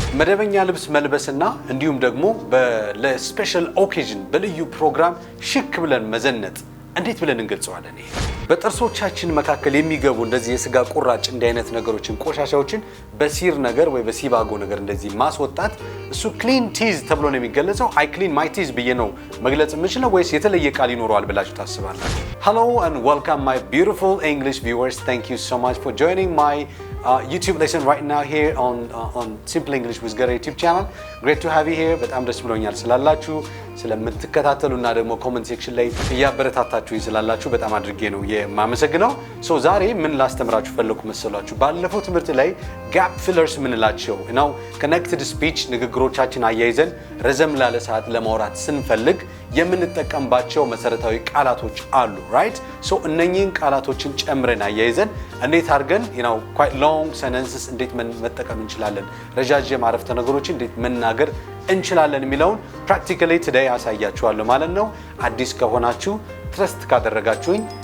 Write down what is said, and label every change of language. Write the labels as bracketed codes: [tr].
[am] መደበኛ ልብስ መልበስና እንዲሁም ደግሞ ለስፔሻል ኦኬዥን በልዩ ፕሮግራም ሽክ ብለን መዘነጥ እንዴት ብለን እንገልጸዋለን? ይሄ በጥርሶቻችን መካከል የሚገቡ እንደዚህ የስጋ ቁራጭ እንደ አይነት ነገሮችን ቆሻሻዎችን በሲር ነገር ወይ በሲባጎ ነገር እንደዚህ ማስወጣት እሱ ክሊን ቲዝ ተብሎ ነው የሚገለጸው። [en] አይ ክሊን ማይ ቲዝ [am] ብዬ ነው መግለጽ የምችለው ወይስ የተለየ ቃል ይኖረዋል ብላችሁ ታስባላችሁ? [en] Hello and welcome my beautiful English viewers. Thank you so much for joining my YouTube lesson right now here on Simple English with Gary YouTube channel. Great to have you here. [am] በጣም ደስ ብሎኛል ስላላችሁ ስለምትከታተሉና ደግሞ ኮሜንት ሴክሽን ላይ እያበረታታችሁ ስላላችሁ በጣም አድርጌ ነው የማመሰግነው። ዛሬ ምን ላስተምራችሁ ፈለኩ መሰላችሁ? ባለፈው ትምህርት ላይ ጋፕ ፊለርስ ምንላቸው ነው ኮኔክትድ ስፒች ንግግሮቻችን አያይዘን ረዘም ላለ ሰዓት ለማውራት ስንፈልግ የምንጠቀምባቸው መሰረታዊ ቃላቶች አሉ ራይት። እነኚህን ቃላቶችን ጨምረን አያይዘን እንዴት አድርገን [en] quite long sentences [am] እንዴት መጠቀም እንችላለን፣ ረጃጅም አረፍተ ነገሮችን እንዴት መናገር እንችላለን የሚለውን [en] practically today [am] አሳያችኋለሁ ማለት ነው። አዲስ ከሆናችሁ ትረስት ካደረጋችሁኝ